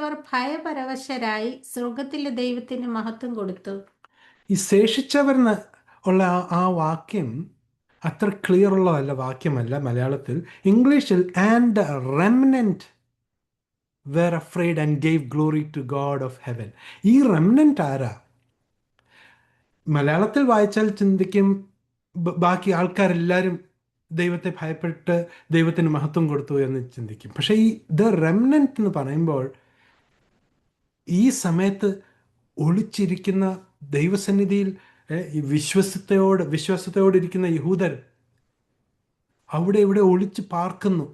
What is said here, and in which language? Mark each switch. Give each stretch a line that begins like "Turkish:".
Malayalam: ഭയപരവശരായി സ്വർഗത്തിലെ ദൈവത്തിന് മഹത്വം കൊടുത്തു. ഈ ശേഷിച്ചവർ ഉള്ള ആ വാക്യം അത്ര ക്ലിയർ ഉള്ളതല്ല, വാക്യമല്ല മലയാളത്തിൽ.
English: ഇംഗ്ലീഷിൽ and remnant were afraid and gave glory to God of heaven.
Malayalam: ഈ റെമനന്റ് ആരാ? മലയാളത്തിൽ വായിച്ചാൽ ചിന്തിക്കും ബാക്കി ആൾക്കാരെല്ലാവരും ദൈവത്തെ ഭയപ്പെട്ട് ദൈവത്തിന് മഹത്വം കൊടുത്തു എന്ന് ചിന്തിക്കും. പക്ഷേ ഈ ദ റെമനന്റ് എന്ന് പറയുമ്പോൾ ഈ സമയത്ത് ഒളിച്ചിരിക്കുന്ന ദൈവസന്നിധിയിൽ ഈ വിശ്വാസത്തോടിരിക്കുന്ന യഹൂദർ അവിടെ ഇവിടെ ഒളിച്ച് പാർക്കുന്നു.